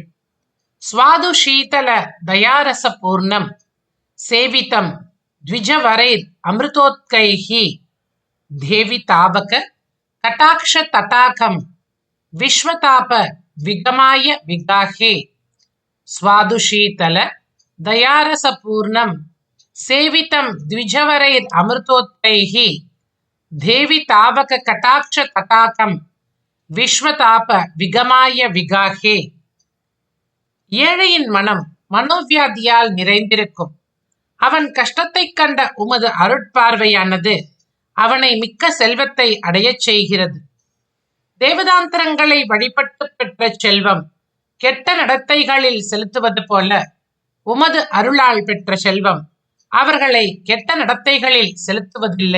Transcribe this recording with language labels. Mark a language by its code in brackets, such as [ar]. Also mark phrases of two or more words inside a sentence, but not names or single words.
[sa] స్వాదు శీతల దయారస పూర్ణం సేవితం ద్విజవరైర్ అమృతోత్కైః దేవి తావక కటాక్ష తటాకం విశ్వతాప విగమాయ విగాహే. స్వాదు శీతల దయారస పూర్ణం సేవితం ద్విజవరైర్ అమృతోత్కైః దేవి తావక కటాక్ష తటాకం விஸ்வதாப விகமாய விகாஹே. [ta] ஏழையின் மனம் மனோவியாதியால் நிறைந்திருக்கும். அவன் கஷ்டத்தை கண்ட உமது அருட்பார்வையானது அவனை மிக்க செல்வத்தை அடையச் செய்கிறது. தேவதாந்திரங்களை வழிபட்டு பெற்ற செல்வம் கெட்ட நடத்தைகளில் செலுத்துவது போல உமது அருளால் பெற்ற செல்வம் அவர்களை கெட்ட நடத்தைகளில் செலுத்துவதில்லை.